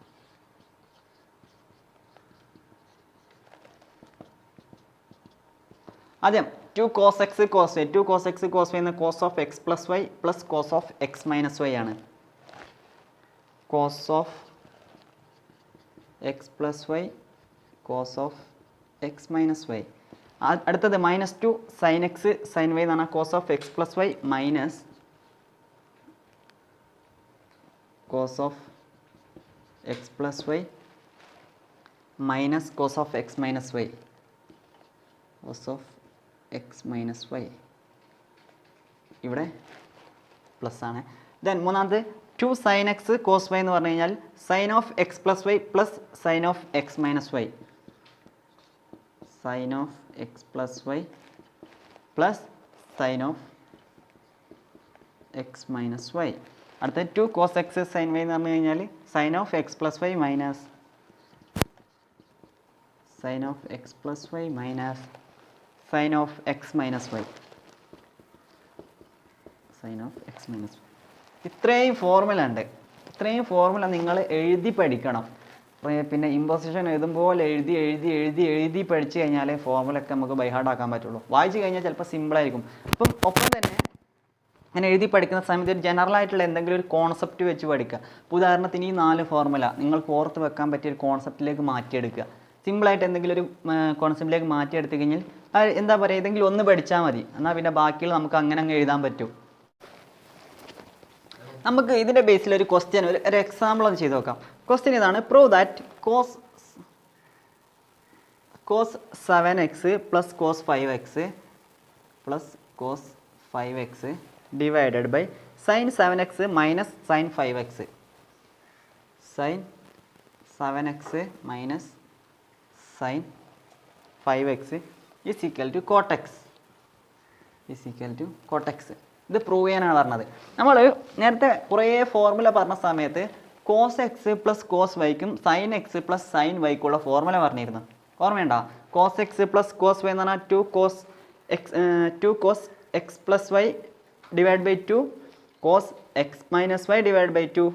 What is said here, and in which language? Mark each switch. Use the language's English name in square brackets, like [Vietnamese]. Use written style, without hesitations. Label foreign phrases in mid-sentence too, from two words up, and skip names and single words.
[Malayalam] ആദ്യം [English] 2 cos x cos y, 2 cos x cos y [Malayalam] എന്ന [English] cos of x plus y plus cos of x minus y [Malayalam] ആണ്. [English] cos of x plus y cos of x minus y. അടുത്തത് -2 sin x sin y എന്നാണ് cos of x plus y minus cos of x plus y minus cos of x minus y, cos of x minus y [Malayalam] ഇവിടെ പ്ലസ് ആണ്. [English] ദെൻ മൂന്നാമത് 2 sin x cos y [Malayalam] എന്ന് പറഞ്ഞു കഴിഞ്ഞാൽ [English] sin of x plus y plus sin of x minus y, sin of x plus y plus sin of x minus y. അടുത്ത 2 cos x sin y [Malayalam] എന്ന് പറഞ്ഞു കഴിഞ്ഞാൽ [English] sin of x plus y minus sin of x plus y minus sin of x minus y, sin of x minus y. [Malayalam] ഇത്രയും ഫോർമുല ഉണ്ട്. ഇത്രയും ഫോർമുല നിങ്ങൾ എഴുതി പഠിക്കണം. പിന്നെ ഇമ്പോസിഷൻ എഴുതുമ്പോൾ എഴുതി പഠിച്ചു കഴിഞ്ഞാൽ ഫോർമുലയൊക്കെ നമുക്ക് ബൈഹാർഡ് ആക്കാൻ പറ്റുള്ളൂ. വായിച്ചു കഴിഞ്ഞാൽ ചിലപ്പോൾ സിമ്പിളായിരിക്കും. അപ്പം ഒപ്പം തന്നെ അങ്ങനെ എഴുതി പഠിക്കുന്ന സമയത്ത് ഒരു ജനറൽ ആയിട്ടുള്ള എന്തെങ്കിലും ഒരു കോൺസെപ്റ്റ് വെച്ച് പഠിക്കുക. ഇപ്പോൾ ഉദാഹരണത്തിന് ഈ 4 ഫോർമുല നിങ്ങൾക്ക് ഓർത്ത് വെക്കാൻ പറ്റിയ ഒരു കോൺസെപ്റ്റിലേക്ക് മാറ്റിയെടുക്കുക. സിമ്പിളായിട്ട് എന്തെങ്കിലും ഒരു കോൺസെപ്റ്റിലേക്ക് മാറ്റിയെടുത്തു കഴിഞ്ഞാൽ എന്താ പറയുക, ഏതെങ്കിലും ഒന്ന് പഠിച്ചാൽ മതി. എന്നാൽ പിന്നെ ബാക്കിയുള്ള നമുക്ക് അങ്ങനെ എഴുതാൻ പറ്റും. നമുക്ക് ഇതിൻ്റെ ബേസിൽ ഒരു ക്വസ്റ്റ്യൻ, ഒരു എക്സാമ്പിൾ ഒന്ന് ചെയ്ത് നോക്കാം. ക്വസ്റ്റ്യൻ ഇതാണ്: [English] prove that cos 7x plus cos 5x plus cos 5x divided by sin 7x minus sin 5x, sin 7x minus sin 5x is equal to cot x, [Malayalam] ഇത് പ്രൂവ് ചെയ്യാനാണ് പറഞ്ഞത്. നമ്മൾ നേരത്തെ കുറേ ഫോർമുല പറഞ്ഞ സമയത്ത് [English] cos x plus cos [Malayalam] വൈക്കും [English] sine x plus sine [Malayalam] വൈക്കുള്ള ഫോർമുല പറഞ്ഞിരുന്നു. [English] ഓർമ്മയുണ്ടോ? cos x plus cos y [Malayalam] എന്ന് പറഞ്ഞാൽ [English] 2 cos x plus y divide by 2 cos x minus y divide by 2.